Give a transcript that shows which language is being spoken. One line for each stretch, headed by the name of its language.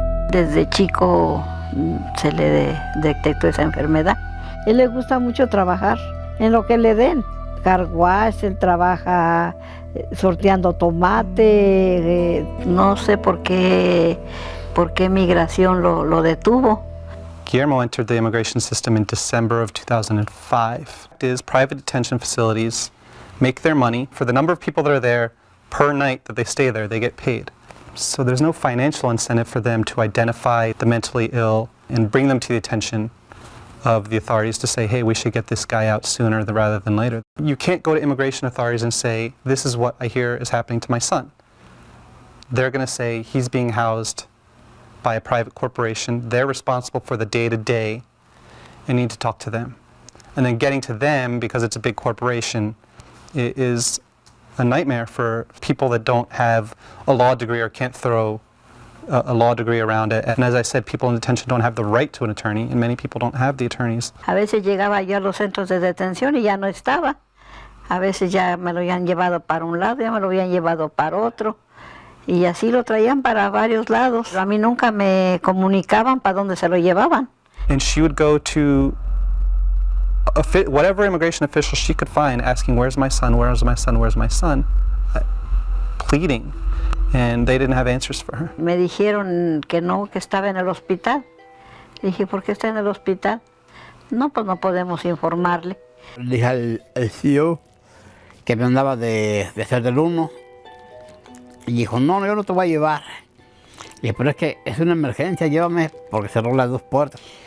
Spanish: Desde chico se le detectó esa enfermedad. A él le gusta mucho trabajar en lo que le den.
English: car wash,
Spanish: él trabaja sorteando tomate, no sé por qué migración lo detuvo.
English: Guillermo entered the immigration system in December of 2005. Private detention facilities make their money for the number of people that are there per night that they stay there, they get paid. So there's no financial incentive for them to identify the mentally ill and bring them to the attention of the authorities to say, hey, we should get this guy out sooner rather than later. You can't go to immigration authorities and say, this is what I hear is happening to my son. They're going to say he's being housed by a private corporation. They're responsible for the day-to-day and need to talk to them. And then getting to them, because it's a big corporation, is a nightmare for people that don't have a law degree or can't throw a law degree around it. And as I said, people in detention don't have the right to an attorney, and many people don't have the attorneys.
Spanish: A veces llegaba yo a los centros de detención y ya no estaba. A veces ya me lo habían llevado para un lado, ya me lo habían llevado para otro. Y así lo traían para varios lados. A mí nunca me comunicaban para dónde se lo llevaban.
English: And she would go to whatever immigration official she could find, asking, where's my son, where's my son, where's my son, pleading. And they didn't have answers for her.
Spanish: Me dijeron que no, que estaba en el hospital. Le dije, ¿por qué está en el hospital? No, pues no podemos informarle. Le dije al CEO que me andaba de hacer del uno. Y dijo, no, yo no te voy a llevar. Le dije, pero es que es una emergencia, llévame, porque cerró las dos puertas.